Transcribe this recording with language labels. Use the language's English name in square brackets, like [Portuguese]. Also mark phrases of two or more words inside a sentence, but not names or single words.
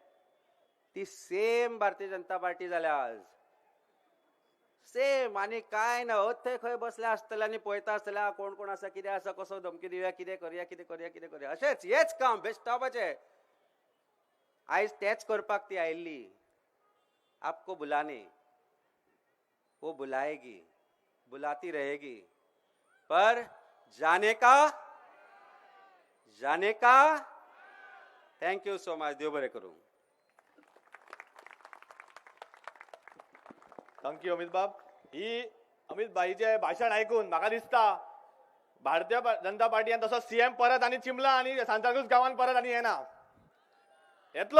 [Konkani] ती सेम भारतीय जनता पार्टी जाल्या आज, सेम. आनी काय ना, थंय खंय बसले आसतले आनी पळयता आसतले कोण कोण आसा, कितें आसा, कसो धमकी दिवया, कितें करया अशेंच हेच काम बेश्टावपाचें. आयज तेच करपाक ती आयिल्ली. [Hindi] आपको बुलाने, वो बुलाएगी, बुलाती रहेगी, पर जाने का [English] thank you so much. [Konkani] देव बरें करूं. थँक्यू अमित बाब. ही अमित भाईचे भाषण ऐकून म्हाका दिसता भारतीय जनता पार्टीन तसो CM परत आणि चिमला आणि सांताक्रूज गावान परत आणि येना येतलो.